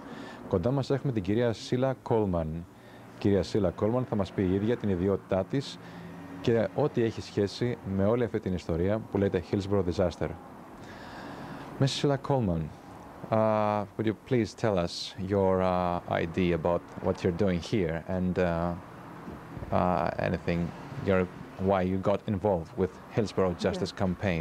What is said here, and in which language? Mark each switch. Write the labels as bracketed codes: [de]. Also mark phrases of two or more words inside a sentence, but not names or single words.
[el] Κοντά μας έχουμε την κυρία Sheila Coleman. Η κυρία Sheila Coleman θα μας πει η ίδια την ιδιότητά της και ό,τι έχει σχέση με όλη αυτή την ιστορία που λέγεται Hillsborough Disaster. [en] Ms. Sheila Coleman, would you please tell us your idea about what you're doing here and anything, why you got involved with Hillsborough Justice Campaign?